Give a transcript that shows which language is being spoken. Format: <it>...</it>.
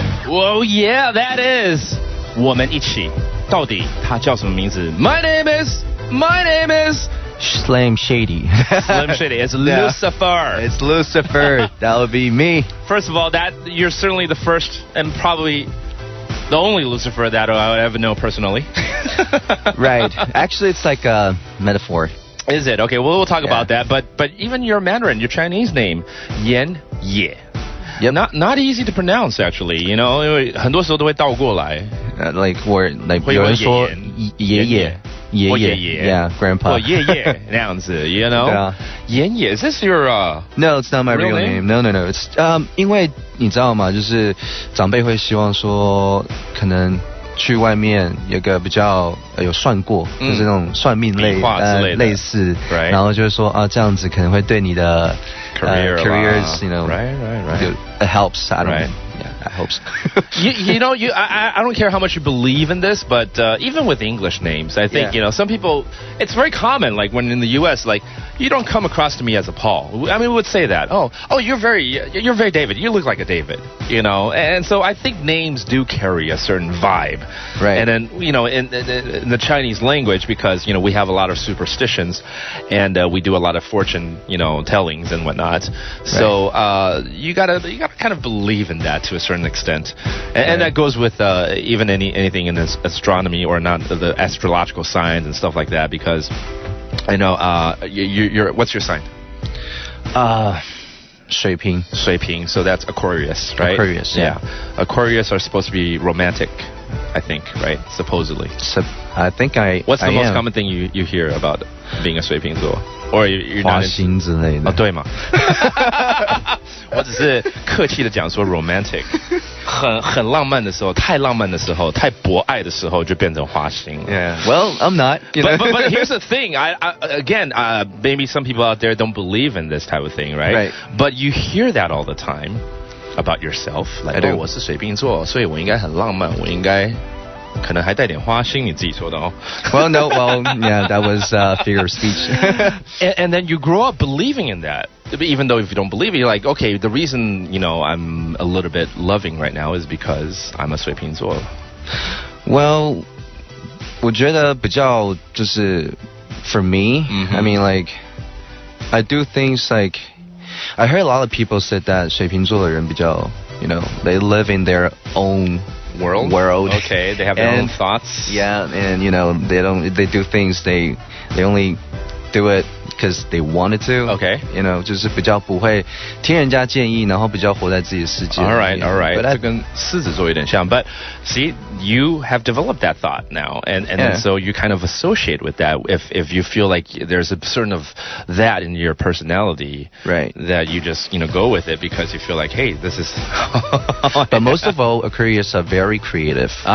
<en>Oh yeah, that is</en> <zh>我们一起。到底他叫什么名字 ？</zh> <en>My name is Slim Shady. Slim Shady. It's Lucifer. It's Lucifer. That would be me. First of all, that you're certainly the first and probably the only Lucifer that I would ever know personally. Right. Actually, it's like a metaphor. Is it? Okay, well, we'll talk about that. But even your Mandarin, your Chinese name, Yan Ye. Yep. Not easy to pronounce actually, you know,</en> <zh>因为很多时候都会倒过来。</zh> <en>Like</en> <zh>会有有人说爷爷</zh> <en>，yeah, grandpa.</en> <zh>或爷爷那样子</zh> <en>you know.</en> <zh>对啊。</zh> <en>yan ye, is this your No, it's not my real name. No. It's</en> <zh>因为你知道吗？就是长辈会希望说，可能去外面有个比较有算过，就是那种算命类似，然后就是说这样子可能会对你的careers,</zh> <en>you know, right. It helps. I don't Right. Yeah, that helps. you know, I don't care how much you believe in this, but even with English names, I think, you know, some people, it's very common, like when in the U.S., like, you don't come across to me as a Paul. I mean, we would say that. Oh, you're very David. You look like a David, you know? And so I think names do carry a certain vibe. Right. And then, you know, in the Chinese language, because, you know, we have a lot of superstitions and we do a lot of fortune, you know, tellings and whatnot. So you gotta kind of believe in that to a certain extent. And that goes with even anything in this astronomy or not the astrological signs and stuff like that, because I know you're what's your sign?</en> <zh>水瓶.</zh> <en>So that's Aquarius, right? Aquarius, yeah. Aquarius are supposed to be romantic, I think, right? Supposedly. I think What's the most common thing you hear about being a 水瓶座? Or you're not</en> <zh>花心之类的。对嘛？我只是客气的讲说 romantic， 很浪漫的时候，太浪漫的时候，太博爱的时候，就变成花心了。</zh> <en>Yeah. Well, I'm not. You know? But here's the thing. Again, maybe some people out there don't believe in this type of thing, right? Right. But you hear that all the time about yourself.</en> <zh>Like, 我是水瓶座，所以我应该很浪漫，我应该可能还带点花心，你自己说的哦。</zh> <en>Well, no, yeah, that was figure of speech. and then you grow up believing in that. Even though if you don't believe it, you're like, okay, the reason, you know, I'm a little bit loving right now is because I'm a 水瓶座。 Well,</en> <zh>我觉得比较就是</zh> <en>for me, I mean, like, I do things like, I heard a lot of people said that</en> <zh>水瓶座的人比较,</zh> <en>you know, they live in their own world. Okay, they have their own thoughts. Yeah, and you know, they do things, they only do it because they wanted to. Okay. You know,</en> <zh>就是比较不会听人家建议，然后比较活在自己的世界。</zh> <en>All right. But</en> <zh>这跟狮子座有点像。</zh> <en>But see, you have developed that thought now, and so you kind of associate with that. If you feel like there's a certain of that in your personality, right, that you just go with it because you feel like, hey, this is. But most of all, Aquarius are very creative.</en>